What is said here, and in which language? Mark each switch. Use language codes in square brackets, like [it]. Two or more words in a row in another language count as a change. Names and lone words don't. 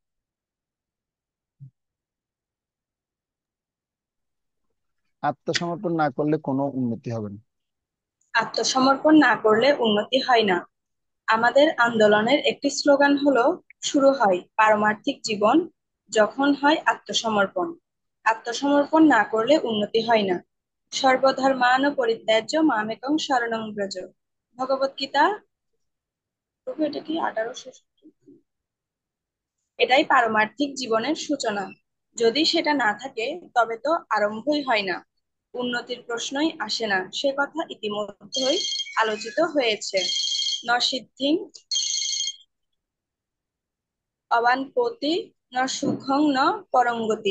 [bn] আত্মসমর্পণ না করলে কোনো উন্নতি হবে না। আত্মসমর্পণ না করলে উন্নতি হয় না। আমাদের আন্দোলনের একটি স্লোগান হলো, শুরু হয় পারমার্থিক জীবন, যখন হয় আত্মসমর্পণ। আত্মসমর্পণ না করলে উন্নতি হয় না। [sa] সর্বধর্মান পরিত্যাজ্য মামেকং শরণং ব্রজ। [bn] ভগবত গীতা, প্রভু এটা কি 1866? এটাই পারমার্থিক জীবনের সূচনা। যদি সেটা না থাকে তবে তো আরম্ভই হয় না, উন্নতির প্রশ্নই আসে না। সে কথা ইতিমধ্যেই আলোচিত হয়েছে। [sa] ন সিদ্ধিং অবানপ্রতি ন সুখং ন পরঙ্গতি।